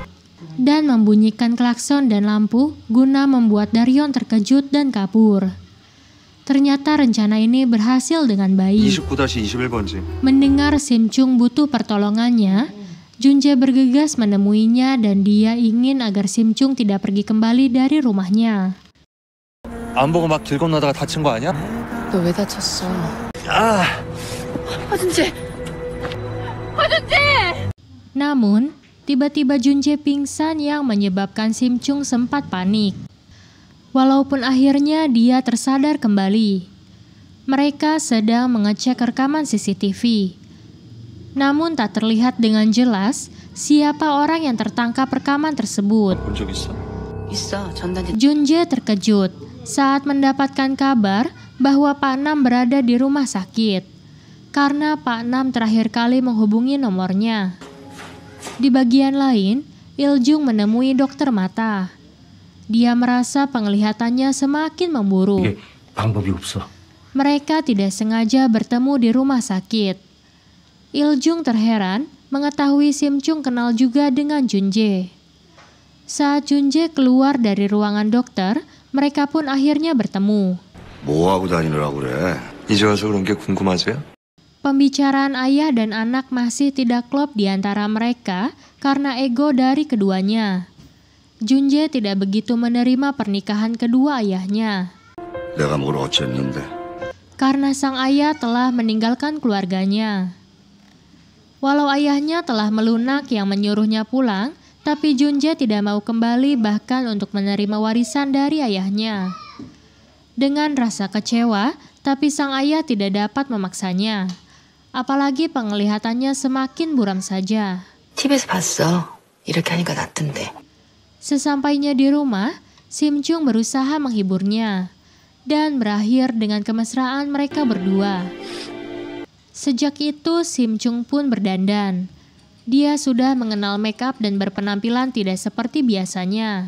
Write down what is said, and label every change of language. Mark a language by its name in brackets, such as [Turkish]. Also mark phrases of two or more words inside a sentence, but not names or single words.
[Indonesian] Dan membunyikan klakson dan lampu guna membuat Daryong terkejut dan kabur. Ternyata rencana ini berhasil dengan baik. [Korean] 29-21번지. [Indonesian] Mendengar Sim Chung butuh pertolongannya, Junjae bergegas menemuinya dan dia ingin agar Sim Chung tidak pergi kembali dari rumahnya. [Korean] 안 보고 막 길 건너다가 다친 거 아니야? 너 왜 다쳤어? [Indonesian] Namun, tiba-tiba Junjae pingsan yang menyebabkan Sim Chung sempat panik. Walaupun akhirnya dia tersadar kembali. Mereka sedang mengecek rekaman CCTV. Namun tak terlihat dengan jelas siapa orang yang tertangkap rekaman tersebut. [Korean] 본 적 있어? 있어, 전단지. [Indonesian] Junjae terkejut saat mendapatkan kabar bahwa Pak Nam berada di rumah sakit. Karena Pak Nam terakhir kali menghubungi nomornya. Di bagian lain, Il-jung menemui dokter mata. Dia merasa penglihatannya semakin memburuk. [Korean] 방법이 없어. [Indonesian] Mereka tidak sengaja bertemu di rumah sakit. Il-jung terheran mengetahui Sim-chung kenal juga dengan Jun-jae. Saat Jun-jae keluar dari ruangan dokter, mereka pun akhirnya bertemu. [Korean] 뭐 하고 다니느라고 그래? 이제 와서 그런 게 궁금하세요? [Indonesian] Pembicaraan ayah dan anak masih tidak klop di antara mereka karena ego dari keduanya. Jun-jae tidak begitu menerima pernikahan kedua ayahnya. [Korean] 내가 뭘 어쨌는데? [Indonesian] Karena sang ayah telah meninggalkan keluarganya. Walau ayahnya telah melunak yang menyuruhnya pulang, tapi Jun-jae tidak mau kembali bahkan untuk menerima warisan dari ayahnya. Dengan rasa kecewa, tapi sang ayah tidak dapat memaksanya. Apalagi penglihatannya semakin buram saja. [Korean] TV에서 봤어. 이렇게 하니까 낫던데. [Indonesian] Sesampainya di rumah, Sim-chung berusaha menghiburnya. Dan berakhir dengan kemesraan mereka berdua. Sejak itu Sim-chung pun berdandan. Dia sudah mengenal make up dan berpenampilan tidak seperti biasanya.